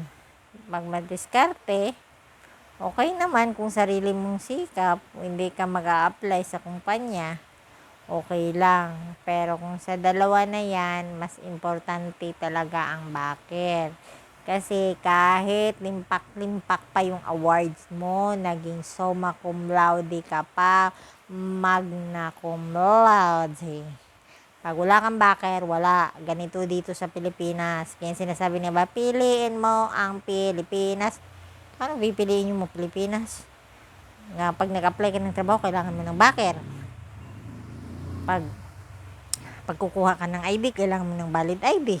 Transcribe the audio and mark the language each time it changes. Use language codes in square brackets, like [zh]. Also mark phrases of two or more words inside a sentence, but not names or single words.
[tl] Pag madiskarte, okay naman kung sarili mong sikap, hindi ka mag-a-apply sa kumpanya, okay lang. Pero kung sa dalawa na yan, mas importante talaga ang backer. Kasi kahit limpak-limpak pa yung awards mo, naging [la] summa cum laude [tl] ka pa, [la] magna cum laude. [tl] Pag wala kang backer, wala. Ganito dito sa Pilipinas. Kaya sinasabi niya ba, piliin mo ang Pilipinas. Ano pipiliin mo Pilipinas? Nga pag nag-apply ka ng trabaho, kailangan mo ng backer. Pagkukuha ka ng ID, kailangan mo ng [en] valid ID.